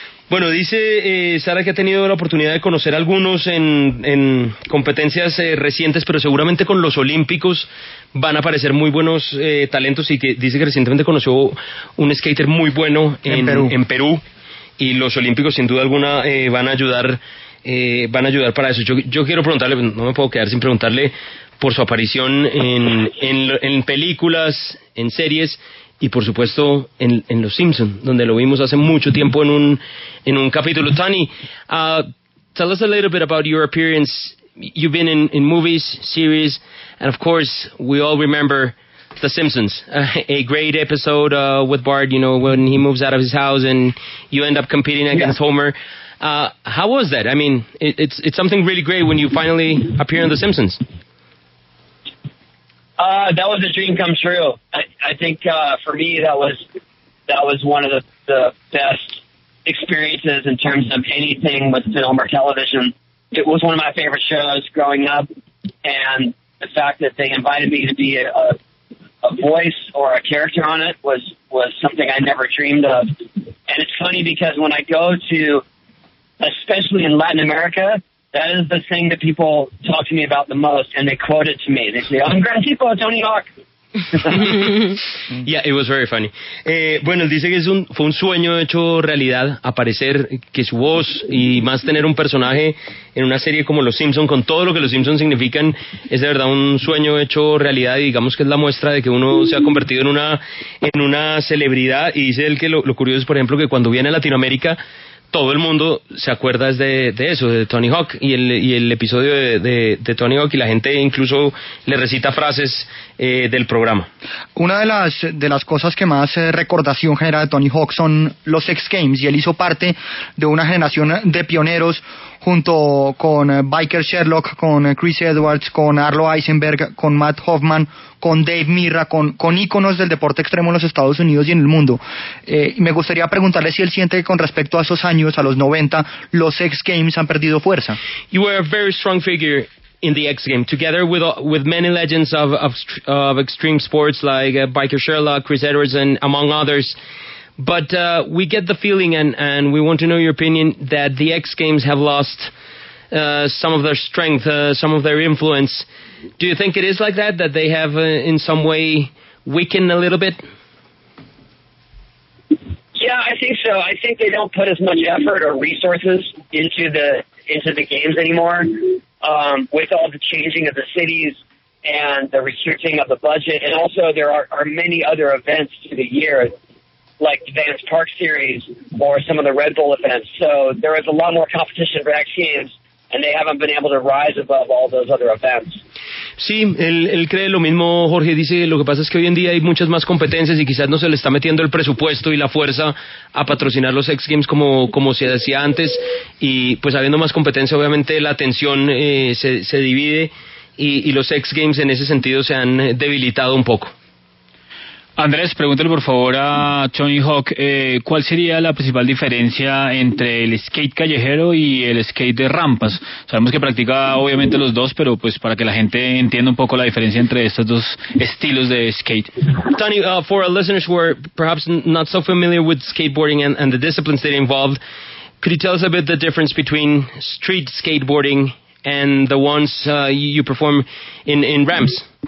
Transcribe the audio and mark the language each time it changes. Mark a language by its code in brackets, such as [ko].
[es] Bueno, dice Sara que ha tenido la oportunidad de conocer algunos en competencias recientes, pero seguramente con los Olímpicos van a aparecer muy buenos talentos, y que dice que recientemente conoció un skater muy bueno en Perú, y los Olímpicos sin duda alguna van a ayudar para eso. Yo quiero preguntarle, no me puedo quedar sin preguntarle por su aparición en películas, en series, y por supuesto en Los Simpson, donde lo vimos hace mucho tiempo en un capítulo. [en] Tony, tell us a little bit about your appearance. You've been in movies, series, and of course we all remember The Simpsons, a great episode with Bart, when he moves out of his house and you end up competing against Homer. How was that? I mean, it's something really great when you finally appear in The Simpsons. That was a dream come true. I think for me that was one of the best experiences in terms of anything with film or television. It was one of my favorite shows growing up, and the fact that they invited me to be a voice or a character on it was something I never dreamed of. And it's funny because when I go to, especially in Latin America, that is the thing that people talk to me about the most, and they quote it to me. They say, [es] "Un gran tipo, Tony Hawk." [en] Yeah, it was very funny. [es] Bueno, él dice que fue un sueño hecho realidad, aparecer, que su voz y más tener un personaje en una serie como Los Simpson, con todo lo que Los Simpson significan, es de verdad un sueño hecho realidad, y digamos que es la muestra de que uno se ha convertido en una celebridad. Y dice él que lo curioso es, por ejemplo, que cuando viene a Latinoamérica, todo el mundo se acuerda de eso, de Tony Hawk y el episodio de Tony Hawk, y la gente incluso le recita frases del programa. Una de las cosas que más recordación genera de Tony Hawk son los X Games, y él hizo parte de una generación de pioneros junto con Biker Sherlock, con Chris Edwards, con Arlo Eisenberg, con Matt Hoffman, con Dave Mirra, con íconos del deporte extremo en los Estados Unidos y en el mundo. Y me gustaría preguntarle si él siente que con respecto a esos años, a los 90, los X Games han perdido fuerza. [en] You were a very strong figure in the X Games, together with many legends of extreme sports like Biker Sherlock, Chris Edwards, and among others. But we get the feeling, and we want to know your opinion, that the X Games have lost some of their strength, some of their influence. Do you think it is like that they have in some way weakened a little bit? Yeah, I think so. I think they don't put as much effort or resources into the games anymore. With all the changing of the cities and the restricting of the budget, and also there are many other events through the year, like the Vans Park Series or some of the Red Bull events. So there is a lot more competition for X Games, and they haven't been able to rise above all those other events. [es] Sí, él cree lo mismo, Jorge. Dice, lo que pasa es que hoy en día hay muchas más competencias y quizás no se le está metiendo el presupuesto y la fuerza a patrocinar los X Games como se decía antes, y pues habiendo más competencia obviamente la atención se divide, y los X Games en ese sentido se han debilitado un poco. Andrés, pregúntale por favor a Tony Hawk, ¿cuál sería la principal diferencia entre el skate callejero y el skate de rampas? Sabemos que practica obviamente los dos, pero pues para que la gente entienda un poco la diferencia entre estos dos estilos de skate. [en] Tony, for our listeners who are perhaps not so familiar with skateboarding and the disciplines that are involved, could you tell us a bit the difference between street skateboarding and the ones you perform in ramps?